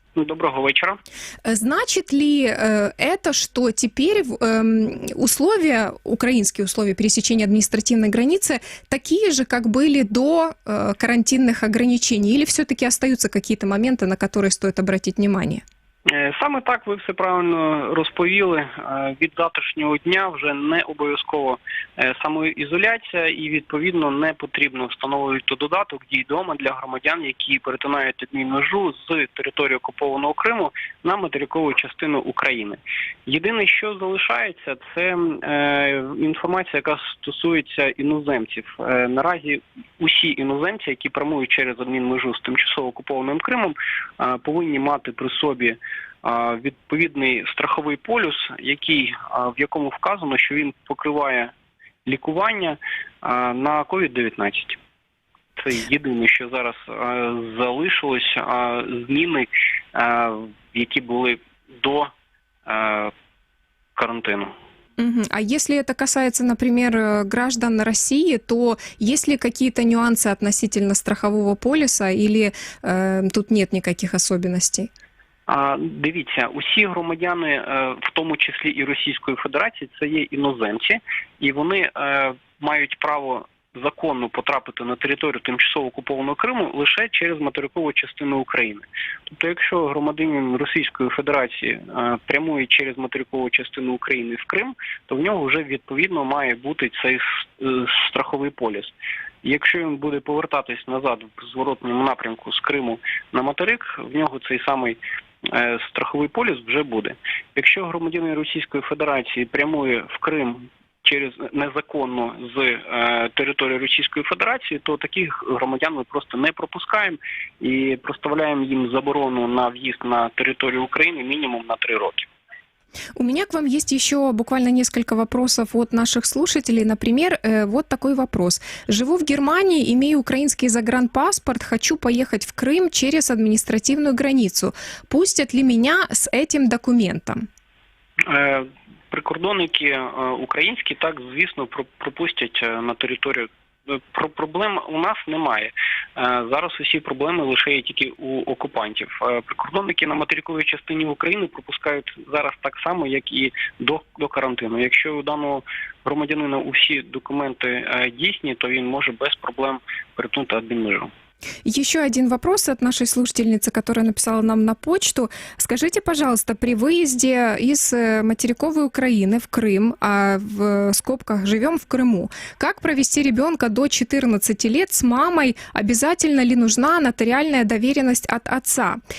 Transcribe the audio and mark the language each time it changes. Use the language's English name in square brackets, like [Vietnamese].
[Russian] Доброго вечера. Значит ли это, что теперь украинские условия пересечения административной границы такие же, как были до карантинных ограничений? Или все-таки остаются какие-то моменты, на которые стоит обратить внимание? [Ukrainian] Саме так, ви все правильно розповіли. Від завтрашнього дня вже не обов'язково самоізоляція і, відповідно, не потрібно встановлювати додаток «Дій дома» для громадян, які перетинають адмінмежу з території окупованого Криму на материкову частину України. Єдине, що залишається, це інформація, яка стосується іноземців. Наразі усі іноземці, які прямують через адмінмежу з тимчасово окупованим Кримом, повинні мати при собі відповідний страховий полюс, в якому вказано, що він покриває лікування на COVID-19. Це єдине, що зараз залишилось, зміни, які були до карантину. [Russian] А если это касается, например, граждан России, то есть ли какие-то нюансы относительно страхового полиса или тут нет никаких особенностей? [Ukrainian] Дивіться, усі громадяни, в тому числі і Російської Федерації, це є іноземці, і вони мають право законно потрапити на територію тимчасово окупованого Криму лише через материкову частину України. Тобто, якщо громадянин Російської Федерації прямує через материкову частину України в Крим, то в нього вже відповідно має бути цей страховий поліс. Якщо він буде повертатись назад в зворотному напрямку з Криму на материк, в нього цей самий страховий поліс вже буде. Якщо громадянин Російської Федерації прямує в Крим незаконно з території Російської Федерації, то таких громадян ми просто не пропускаємо і проставляємо їм заборону на в'їзд на територію України мінімум на 3 роки. [Russian] У меня к вам есть еще буквально несколько вопросов от наших слушателей. Например, вот такой вопрос. Живу в Германии, имею украинский загранпаспорт, хочу поехать в Крым через административную границу. Пустят ли меня с этим документом? [Ukrainian] Прикордонники українські, так, звісно, пропустять на територію. Проблем у нас немає. Зараз усі проблеми лише є тільки у окупантів. Прикордонники на материковій частині України пропускають зараз так само, як і до карантину. Якщо у даного громадянина усі документи дійсні, то він може без проблем перетнути адмінмежу. [Russian] Еще один вопрос от нашей слушательницы, которая написала нам на почту. Скажите, пожалуйста, при выезде из материковой Украины в Крым, а в скобках «живем в Крыму», как провести ребенка до 14 лет с мамой? Обязательно ли нужна нотариальная доверенность от отца?